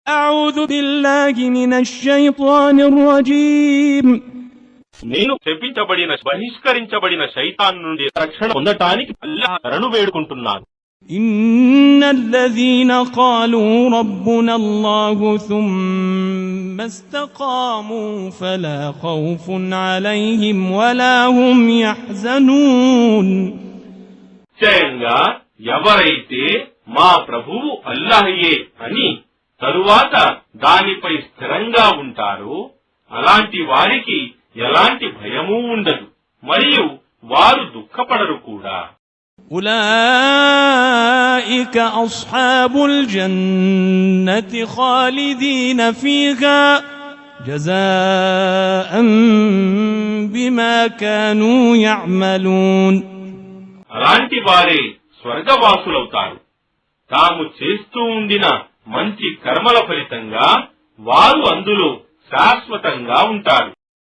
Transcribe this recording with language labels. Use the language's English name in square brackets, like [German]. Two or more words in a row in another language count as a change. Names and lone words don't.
[Arabic] أعوذ بالله من الشيطان الرجيم [Telugu] నేను శపించబడిన బహిష్కరించబడిన శైతాన్ నుండి రక్షణ పొందటానికి అల్లాహ్ శరణు వేడుకుంటున్నాను. [Arabic] إن الذين قالوا ربنا الله ثم استقاموا فلا خوف عليهم ولا هم يحزنون [Telugu] నిశ్చయంగా ఎవరైతే మా ప్రభువు అల్లాహయే అని తరువాత దానిపై స్థిరంగా ఉంటారో అలాంటి వారికి ఎలాంటి భయమూ ఉండదు మరియు వారు దుఃఖపడరు కూడా. [Arabic] أولئك أصحاب الجنة خالدين فيها جزاء بما كانوا يعملون [Telugu] అలాంటి వారే స్వర్గవాసులవుతారు. తాము చేస్తూ ఉండిన మంచి కర్మల ఫలితంగా వారు అందులో శాశ్వతంగా ఉంటారు.